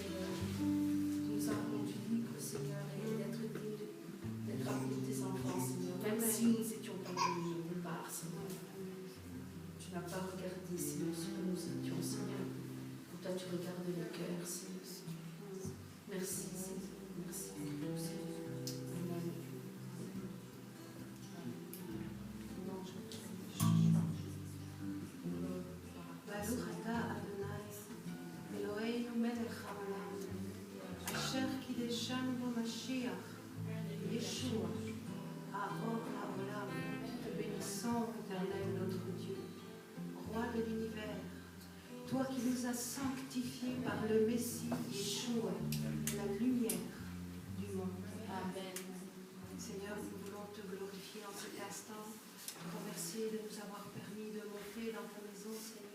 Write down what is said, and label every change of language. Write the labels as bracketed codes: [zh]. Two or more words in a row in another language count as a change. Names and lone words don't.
[fr] Tu nous as rendu libres, Seigneur, et d'être digne d'être appelés tes enfants, Seigneur. Même si nous n'étions pas venus nulle part, Seigneur. Tu n'as pas regardé, Seigneur, ce que nous étions, Seigneur. Pour toi, tu regardes le cœur, Seigneur. Merci, Seigneur. Merci pour tout, Seigneur. Amen. [he] ברוך אתה אדוני, אלוהינו מלך העולם, אשר קדשנו במשיח, ישוע, האור העולם. [fr] Te bénissons, Éternel notre Dieu, Roi de l'univers, toi qui nous as sanctifiés par le Messie Yeshua, la lumière du monde. Amen. Seigneur, nous voulons te glorifier en cet instant, te remercier de nous avoir permis de monter dans ta maison, Seigneur.